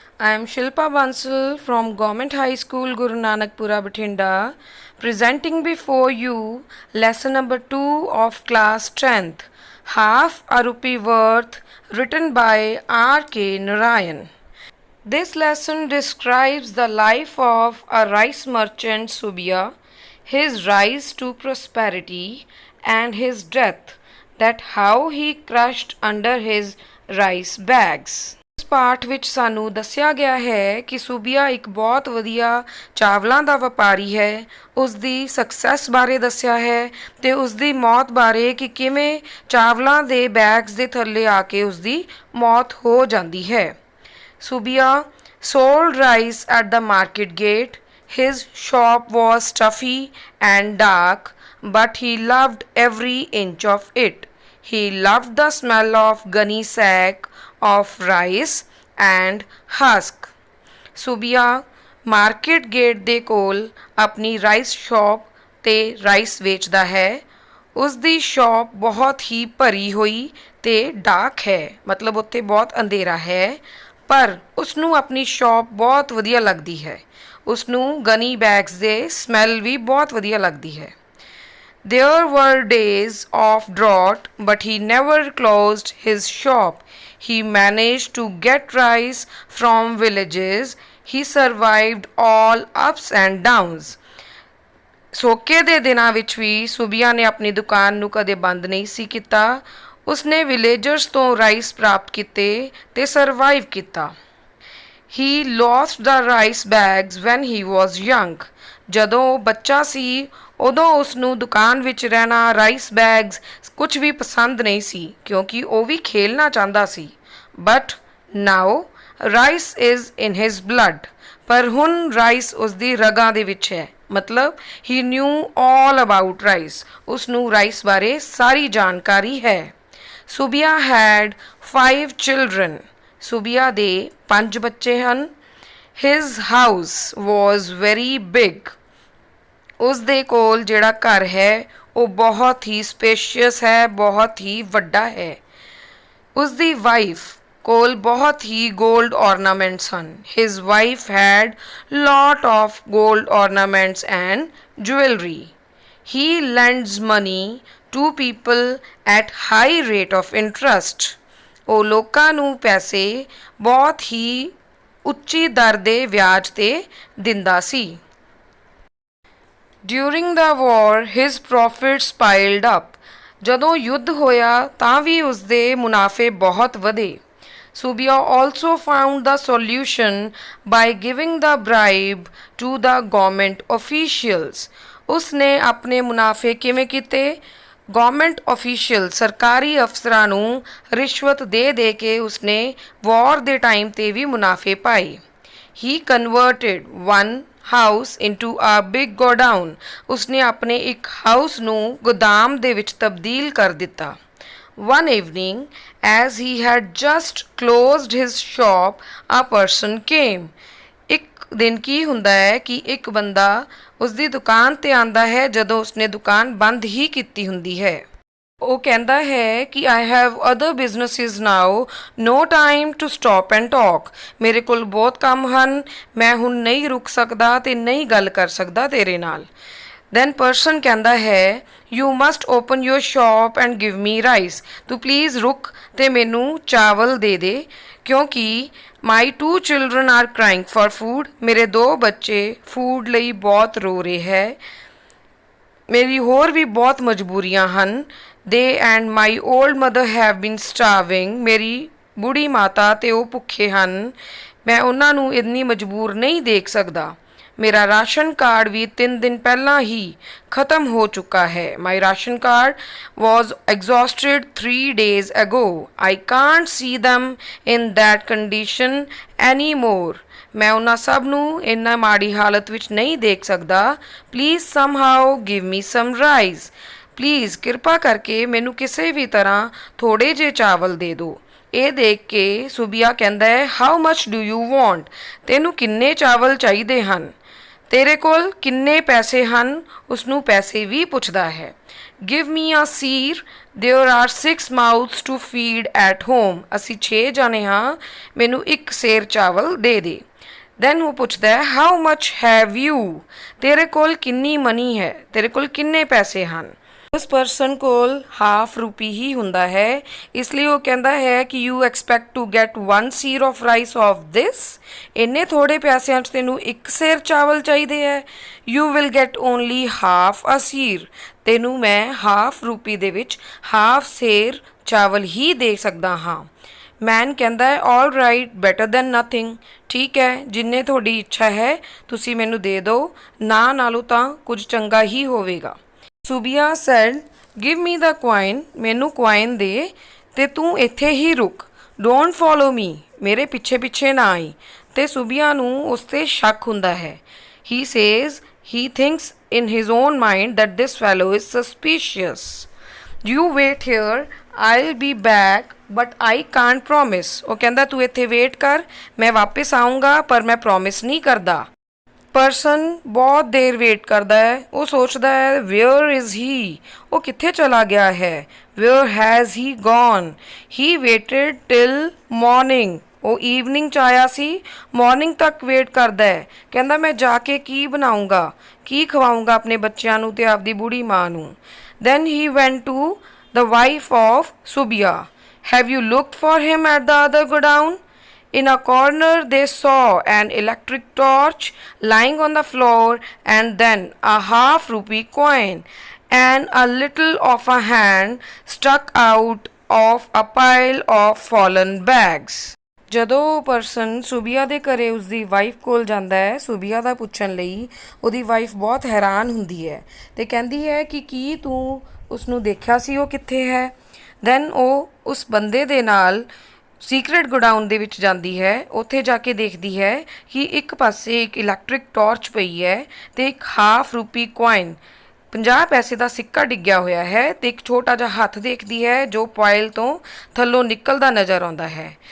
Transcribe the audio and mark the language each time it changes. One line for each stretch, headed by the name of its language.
English: I am Shilpa Bansal from Government High School, Guru Nanakpura, Bathinda, presenting before you lesson number 2 of class 10th, Half a Rupee Worth, written by R.K. Narayan. This lesson describes the life of a rice merchant Subia, his rise to prosperity, and his death, that how he crushed under his rice bags.
Punjabi: ਇਸ ਪਾਠ ਵਿੱਚ ਸਾਨੂੰ ਦੱਸਿਆ ਗਿਆ ਹੈ ਕਿ ਸੂਬੀਆ ਇੱਕ ਬਹੁਤ ਵਧੀਆ ਚਾਵਲਾਂ ਦਾ ਵਪਾਰੀ ਹੈ। ਉਸ ਦੀ ਸਕਸੈਸ ਬਾਰੇ ਦੱਸਿਆ ਹੈ ਤੇ ਉਸ ਦੀ ਮੌਤ ਬਾਰੇ ਕਿ ਕਿਵੇਂ ਚਾਵਲਾਂ ਦੇ ਬੈਗਸ ਦੇ ਥੱਲੇ ਆ ਕੇ ਉਸ ਦੀ ਮੌਤ ਹੋ ਜਾਂਦੀ ਹੈ।
English: Subia sold rice at the market gate. His shop was stuffy and dark, but he loved every inch of it. He loved the smell of gunny sack of rice and husk.
Punjabi: Subia market gate ਦੇ ਕੋਲ ਆਪਣੀ rice shop ਤੇ rice ਵੇਚਦਾ ਹੈ। ਉਸ ਦੀ shop ਬਹੁਤ ਹੀ ਭਰੀ ਹੋਈ ਤੇ ਡਾਰਕ ਹੈ, ਮਤਲਬ ਉੱਥੇ ਬਹੁਤ ਅੰਧੇਰਾ ਹੈ, ਪਰ ਉਸ ਨੂੰ ਆਪਣੀ ਸ਼ਾਪ ਬਹੁਤ ਵਧੀਆ ਲੱਗਦੀ ਹੈ। ਉਸ ਨੂੰ ਗਨੀ ਬੈਗਸ ਦੇ ਸਮੈਲ ਵੀ ਬਹੁਤ ਵਧੀਆ ਲੱਗਦੀ ਹੈ।
English: There were days of drought, but he never closed his shop. He managed to get rice from villages. He survived all ups and downs.
Punjabi: ਸੋਕੇ ਦੇ ਦਿਨਾਂ ਵਿੱਚ ਵੀ ਸੁਬੀਆ ਨੇ ਆਪਣੀ ਦੁਕਾਨ ਨੂੰ ਕਦੇ ਬੰਦ ਨਹੀਂ ਸੀ ਕੀਤਾ। ਉਸਨੇ ਵਿਲੇਜਰਸ ਤੋਂ ਰਾਈਸ ਪ੍ਰਾਪਤ ਕੀਤੇ ਤੇ ਸਰਵਾਈਵ ਕੀਤਾ।
English: He lost the rice bags when he was young.
Punjabi: ਜਦੋਂ ਉਹ ਬੱਚਾ ਸੀ ਉਦੋਂ ਉਸ ਨੂੰ ਦੁਕਾਨ ਵਿੱਚ ਰਹਿਣਾ, ਰਾਈਸ ਬੈਗਸ ਕੁਝ ਵੀ ਪਸੰਦ ਨਹੀਂ ਸੀ ਕਿਉਂਕਿ ਉਹ ਵੀ ਖੇਲਣਾ ਚਾਹੁੰਦਾ ਸੀ।
English: But now rice is in his blood.
Punjabi: ਪਰ ਹੁਣ ਰਾਈਸ ਉਸ ਦੀ ਰਗਾਂ ਦੇ ਵਿੱਚ ਹੈ, ਮਤਲਬ
English: He knew all about rice.
Punjabi: ਉਸ ਨੂੰ ਰਾਈਸ ਬਾਰੇ ਸਾਰੀ ਜਾਣਕਾਰੀ ਹੈ।
English: Subia had 5 children.
Punjabi: Subia ਦੇ 5 ਬੱਚੇ ਹਨ।
English: His house was very big.
Punjabi: ਉਸ ਦੇ ਕੋਲ ਜਿਹੜਾ ਘਰ ਹੈ ਉਹ ਬਹੁਤ ਹੀ ਸਪੇਸ਼ੀਅਸ ਹੈ, ਬਹੁਤ ਹੀ ਵੱਡਾ ਹੈ। ਉਸ ਦੀ ਵਾਈਫ ਕੋਲ ਬਹੁਤ ਹੀ ਗੋਲਡ ornaments ਹਨ।
English: His wife had lot of gold ornaments and jewelry. He lends money to people at high rate of interest.
Punjabi: ਉਹ ਲੋਕਾਂ ਨੂੰ ਪੈਸੇ ਬਹੁਤ ਹੀ ਉੱਚੀ ਦਰ ਦੇ ਵਿਆਜ ਤੇ ਦਿੰਦਾ ਸੀ।
English: During the war, his profits piled up.
Punjabi: ਜਦੋਂ ਯੁੱਧ ਹੋਇਆ ਤਾਂ ਵੀ ਉਸ ਦੇ ਮੁਨਾਫੇ ਬਹੁਤ ਵਧੇ।
English: Subia also found the solution by giving the bribe to the government officials.
Punjabi: ਉਸਨੇ ਆਪਣੇ ਮੁਨਾਫੇ ਕਿਵੇਂ ਕੀਤੇ? ਗਵਰਨਮੈਂਟ ਅਫੀਸ਼ੀਅਲ ਸਰਕਾਰੀ ਅਫਸਰਾਂ ਨੂੰ ਰਿਸ਼ਵਤ ਦੇ ਕੇ ਉਸਨੇ ਵਾਰ ਦੇ ਟਾਈਮ ਤੇ ਵੀ ਮੁਨਾਫੇ ਪਾਏ।
English: He converted one house into a big godown.
Punjabi: ਉਸਨੇ ਆਪਣੇ ਇੱਕ ਹਾਊਸ ਨੂੰ ਗੋਦਾਮ ਦੇ ਵਿੱਚ ਤਬਦੀਲ ਕਰ ਦਿੱਤਾ।
English: One evening, as he had just closed his shop, a person came.
Punjabi: ਇੱਕ ਦਿਨ ਕੀ ਹੁੰਦਾ ਹੈ ਕਿ ਇੱਕ ਬੰਦਾ ਉਸ ਦੀ ਦੁਕਾਨ ਤੇ ਆਂਦਾ ਹੈ ਜਦੋਂ ਉਸਨੇ ਦੁਕਾਨ ਬੰਦ ਹੀ ਕੀਤੀ ਹੁੰਦੀ ਹੈ। ਉਹ ਕਹਿੰਦਾ ਹੈ ਕਿ
English: I have other businesses now, no time to stop and talk.
Punjabi: ਮੇਰੇ ਕੋਲ ਬਹੁਤ ਕੰਮ ਹਨ, ਮੈਂ ਹੁਣ ਨਹੀਂ ਰੁਕ ਸਕਦਾ ਤੇ ਨਹੀਂ ਗੱਲ ਕਰ ਸਕਦਾ ਤੇਰੇ ਨਾਲ।
English: Then person
Punjabi: ਕਹਿੰਦਾ ਹੈ
English: you must open your shop and give me rice.
Punjabi: ਤੂੰ ਪਲੀਜ਼ ਰੁਕ ਤੇ ਮੈਨੂੰ ਚਾਵਲ ਦੇ ਕਿਉਂਕਿ
English: my 2 children are crying for food.
Punjabi: ਮੇਰੇ 2 ਬੱਚੇ ਫੂਡ ਲਈ ਬਹੁਤ ਰੋ ਰਹੇ ਹੈ। ਮੇਰੀ ਹੋਰ ਵੀ ਬਹੁਤ ਮਜਬੂਰੀਆਂ ਹਨ।
English: They and my old mother have been starving.
Punjabi: ਮੇਰੀ ਬੁੜੀ ਮਾਤਾ ਤੇ ਉਹ ਭੁੱਖੇ ਹਨ। ਮੈਂ ਉਹਨਾਂ ਨੂੰ ਇੰਨੀ ਮਜਬੂਰ ਨਹੀਂ ਦੇਖ ਸਕਦਾ। ਮੇਰਾ ਰਾਸ਼ਨ ਕਾਰਡ ਵੀ 3 ਦਿਨ ਪਹਿਲਾਂ ਹੀ ਖਤਮ ਹੋ ਚੁੱਕਾ ਹੈ।
English: My ration card was exhausted 3 days ago. I can't see them in that condition anymore.
Punjabi: ਮੈਂ ਉਹਨਾਂ ਸਭ ਨੂੰ ਇੰਨਾ ਮਾੜੀ ਹਾਲਤ ਵਿੱਚ ਨਹੀਂ ਦੇਖ ਸਕਦਾ।
English: Please somehow give me some rice.
Punjabi: Please ਕਿਰਪਾ ਕਰਕੇ ਮੈਨੂੰ ਕਿਸੇ ਵੀ ਤਰ੍ਹਾਂ ਥੋੜੇ ਜਿਹੇ ਚਾਵਲ ਦੇ ਦਿਓ। ਇਹ ਦੇਖ ਕੇ ਸੁਬੀਆ ਕਹਿੰਦਾ ਹੈ
English: How much do you want?
Punjabi: ਤੈਨੂੰ ਕਿੰਨੇ ਚਾਵਲ ਚਾਹੀਦੇ ਹਨ? ਤੇਰੇ ਕੋਲ ਕਿੰਨੇ ਪੈਸੇ ਹਨ? ਉਸਨੂੰ ਪੈਸੇ ਵੀ ਪੁੱਛਦਾ ਹੈ।
English: Give me a seer. There are 6 mouths to feed at home.
Punjabi: ਅਸੀਂ 6 ਜਾਣੇ ਹਾਂ, ਮੈਨੂੰ ਇੱਕ ਸੇਰ ਚਾਵਲ ਦੇ ਦੇ। ਦੈਨ ਉਹ ਪੁੱਛਦਾ ਹੈ
English: how much have you,
Punjabi: ਤੇਰੇ ਕੋਲ ਕਿੰਨੀ ਮਨੀ ਹੈ, ਤੇਰੇ ਕੋਲ ਕਿੰਨੇ ਪੈਸੇ ਹਨ। ਉਸ ਪਰਸਨ ਕੋਲ ਹਾਫ ਰੁਪੀ ਹੀ ਹੁੰਦਾ ਹੈ, ਇਸ ਲਈ ਉਹ ਕਹਿੰਦਾ ਹੈ ਕਿ
English: you expect to get 1 seer of rice of this,
Punjabi: ਇੰਨੇ ਥੋੜੇ ਪੈਸਿਆਂ 'ਚ ਤੈਨੂੰ ਇੱਕ ਸੇਰ ਚਾਵਲ ਚਾਹੀਦੇ ਹੈ।
English: you will get only half a seer,
Punjabi: ਤੈਨੂੰ ਮੈਂ ਹਾਫ ਰੁਪੀ ਦੇ ਵਿੱਚ ਹਾਫ ਸੇਰ ਚਾਵਲ ਹੀ ਦੇ ਸਕਦਾ ਹਾਂ। ਮੈਨ ਕਹਿੰਦਾ ਹੈ
English: all right better than nothing,
Punjabi: ਠੀਕ ਹੈ ਜਿੰਨੇ ਤੁਹਾਡੀ ਇੱਛਾ ਹੈ ਤੁਸੀਂ ਮੈਨੂੰ ਦੇ ਦਿਓ, ਨਾ ਨਾਲੋਂ ਤਾਂ ਕੁਝ ਚੰਗਾ ਹੀ ਹੋਵੇਗਾ। ਸੁਬੀਆ
English: said give me the coin,
Punjabi: ਮੈਨੂੰ ਕੁਆਇਨ ਦੇ ਤੇ ਤੂੰ ਇੱਥੇ ਹੀ ਰੁਕ,
English: don't follow me,
Punjabi: ਮੇਰੇ ਪਿੱਛੇ ਪਿੱਛੇ ਨਾ ਆਈ। ਤੇ ਸੁਬੀਆ ਨੂੰ ਉਸ 'ਤੇ ਸ਼ੱਕ ਹੁੰਦਾ ਹੈ।
English: He says he thinks in his own mind that this fellow is suspicious. You wait here, I'll be back, but I can't promise.
Punjabi: ਉਹ ਕਹਿੰਦਾ ਤੂੰ ਇੱਥੇ ਵੇਟ ਕਰ, ਮੈਂ ਵਾਪਸ ਆਊਂਗਾ ਪਰ ਮੈਂ ਪ੍ਰੋਮਿਸ ਨਹੀਂ ਕਰਦਾ। ਪਰਸਨ ਬਹੁਤ ਦੇਰ ਵੇਟ ਕਰਦਾ ਹੈ, ਉਹ ਸੋਚਦਾ ਹੈ
English: where is he,
Punjabi: ਉਹ ਕਿੱਥੇ ਚਲਾ ਗਿਆ ਹੈ,
English: where has he gone, he waited till morning,
Punjabi: ਉਹ ਈਵਨਿੰਗ 'ਚ ਆਇਆ ਸੀ, ਮਾਰਨਿੰਗ ਤੱਕ ਵੇਟ ਕਰਦਾ ਹੈ। ਕਹਿੰਦਾ ਮੈਂ ਜਾ ਕੇ ਕੀ ਬਣਾਊਂਗਾ, ਕੀ ਖਵਾਊਂਗਾ ਆਪਣੇ ਬੱਚਿਆਂ ਨੂੰ ਤੇ ਆਪਦੀ ਬੁੜੀ ਮਾਂ ਨੂੰ।
English: Then he went to the wife of Subbiah, have you looked for him at the other godown. In a corner they saw an electric torch lying on the floor and then a half rupee coin and a little of a hand stuck out of a pile of fallen bags.
Punjabi: ਜਦੋਂ person ਸੁਬੀਆ ਦੇ ਘਰੇ ਉਸਦੀ wife ਕੋਲ ਜਾਂਦਾ ਹੈ ਸੁਬੀਆ ਦਾ ਪੁੱਛਣ ਲਈ, ਉਹਦੀ ਵਾਈਫ ਬਹੁਤ ਹੈਰਾਨ ਹੁੰਦੀ ਹੈ ਤੇ ਕਹਿੰਦੀ ਹੈ ਕਿ ਕੀ ਤੂੰ ਉਸਨੂੰ ਦੇਖਿਆ ਸੀ, ਉਹ ਕਿੱਥੇ ਹੈ। ਦੈਨ ਉਹ ਉਸ ਬੰਦੇ ਦੇ ਨਾਲ ਸੀਕਰੇਟ ਗੋਡਾਊਨ ਦੇ ਵਿੱਚ ਜਾਂਦੀ ਹੈ, ਉੱਥੇ ਜਾ ਕੇ ਦੇਖਦੀ ਹੈ ਕਿ ਇੱਕ ਪਾਸੇ ਇੱਕ ਇਲੈਕਟ੍ਰਿਕ ਟਾਰਚ ਪਈ ਹੈ ਅਤੇ ਇੱਕ ਹਾਫ ਰੁਪੀ ਕੁਆਇਨ 50 ਪੈਸੇ ਦਾ ਸਿੱਕਾ ਡਿੱਗਿਆ ਹੋਇਆ ਹੈ ਅਤੇ ਇੱਕ ਛੋਟਾ ਜਿਹਾ ਹੱਥ ਦੇਖਦੀ ਹੈ ਜੋ ਪਾਇਲ ਤੋਂ ਥੱਲੋਂ ਨਿਕਲਦਾ ਨਜ਼ਰ ਆਉਂਦਾ ਹੈ।